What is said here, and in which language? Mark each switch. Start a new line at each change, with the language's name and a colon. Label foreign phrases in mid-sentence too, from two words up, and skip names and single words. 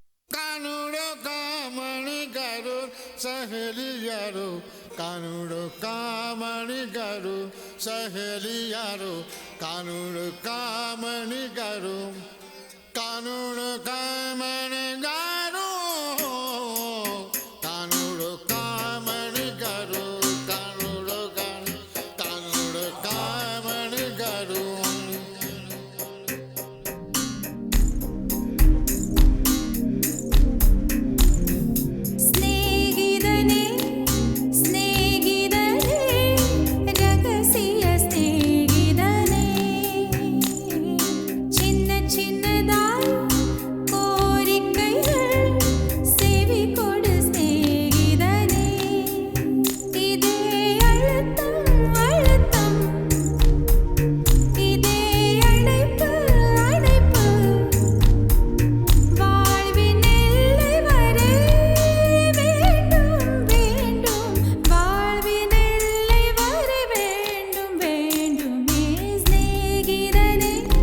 Rajasthani: कानुडो कामणी करू सहेलियारो कानुडो कामणी करू सहेलियारो कानुडो कामणी करू कानुडो कामणी करू कानुडो कामणी करू कानुडो कानुडो कामणी करू
Tamil: ஸ்நேகிதனே ஸ்நேகிதனே ரகசிய ஸ்நேகிதனே சின்ன சின்னதாய் கோரிக்கைகள் செவி கொடு ஸ்நேகிதனே இதே அழுத்தம் அழுத்தம் இதே அணைப்பு அணைப்பு வாழ்வின் எல்லை வரை வேண்டும் வேண்டும் வாழ்வின் எல்லை வரை வேண்டும் வேண்டுமே ஸ்நேகிதனே